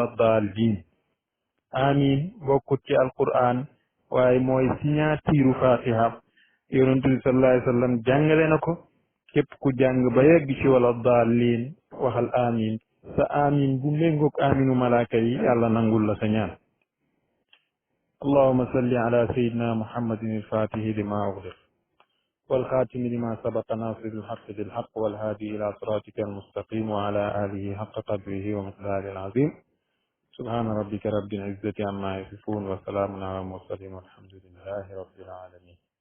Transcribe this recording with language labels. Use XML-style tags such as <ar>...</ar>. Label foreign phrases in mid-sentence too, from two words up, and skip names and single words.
<wo>daalin amin bokkut ci alquran waaye mooy signature fatiha yonent bi</wo> <ar>صلى الله عليه وسلم</ar> <wo>jàngale na ko képp ku jàng ba yegg ci wala daalin waxal amin sa amin bu méngoog aminu malaaka yi yàlla nangul la sa ñaan</wo> <ar>اللهم صل على سيدنا محمد الفاتح لما أغلق والخاتم لما سبق ناصر الحق بالحق والهادي إلى صراطك المستقيم وعلى آله حق قدره ومقداره العظيم سبحان ربك رب العزة عما يصفون وسلام على المرسلين والحمد لله رب العالمين</ar>